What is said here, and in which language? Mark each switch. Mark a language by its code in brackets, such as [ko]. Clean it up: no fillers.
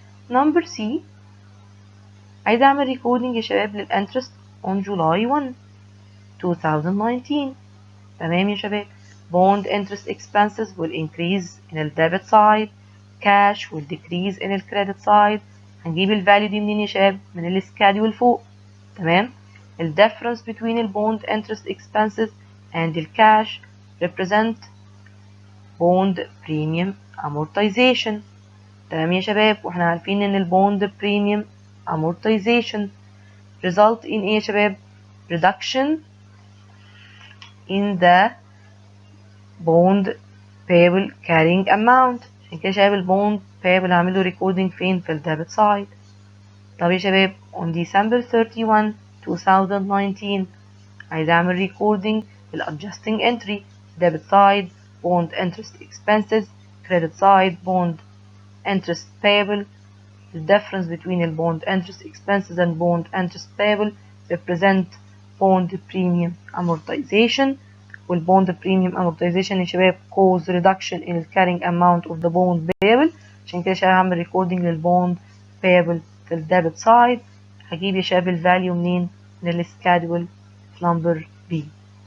[ar] number C عايزة اعمل recording يا شباب للانترست on July 1 2019. تمام يا شباب. [en] bond interest expenses will increase in the debit side, cash will decrease in the credit side. [ar] هنجيب الفاليو دي منين يا شباب؟ من السكادول فوق. تمام. [en] ال difference between the bond interest expenses and the cash represent bond premium amortization. [ar] تمام يا شباب. [en] واحنا عارفين ان ال bond premium amortization result in ايه يا شباب؟ reduction in the bond payable carrying amount. [ar] عشان كده شباب البوند payable هعمله recording فين؟ في الديبت سايد. [en] طب يا شباب on December 31 2019 عايز اعمل recording للadjusting entry debit side bond interest expenses credit side bond interest payable. The difference between the bond interest expenses and bond interest payable represent bond premium amortization. والبوند premium amortization يا شباب cause reduction in the carrying amount of the bond payable. [ar] عشان كده شباب هعمل recording للبوند payable في الديبت سايد. هجيب يا شباب الفاليو منين؟ من السكادول نمبر B.